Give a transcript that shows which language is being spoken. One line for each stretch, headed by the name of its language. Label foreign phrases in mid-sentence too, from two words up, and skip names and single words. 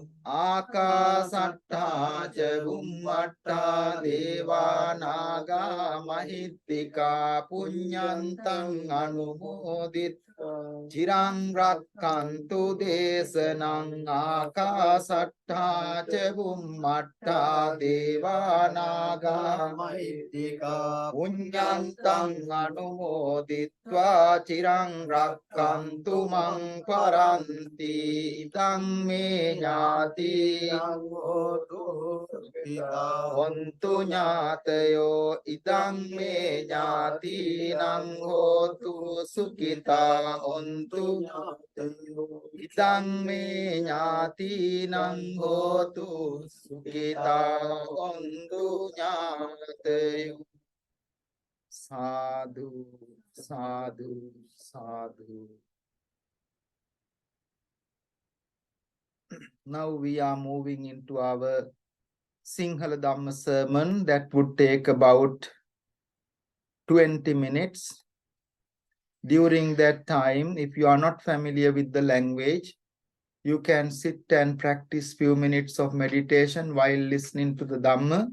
Pali: ආකාසට්ටා ච බුම්මට්ටා දේවානාගා මහිත්‍තිකා පුඤ්ඤන්තං අනුමෝදිත්වා චිරං රක්ඛන්තු දේශනං ආකාසට්ටා ච බුම්මට්ටා දේවානාගා මහිත්‍තිකා පුඤ්ඤන්තං අනුමෝදිත්වා චිරං රක්ඛන්තු මං පරන්ති ඉදං මේ ඥාති හෝතු සුඛිතා හොන්තු ඥාතයෝ ඉදං මේ ඥාතිනං හෝතු සුඛිතා හොන්තු ඉදං මේ ඥාතිනං හෝතු සුඛිතා හොන්තු ඥාතයෝ සාදු සාදු සාදු.
English: Now we are moving into our Sinhala Dhamma sermon that would take about 20 minutes. During that time, if you are not familiar with the language, you can sit and practice few minutes of meditation while listening to the Dhamma.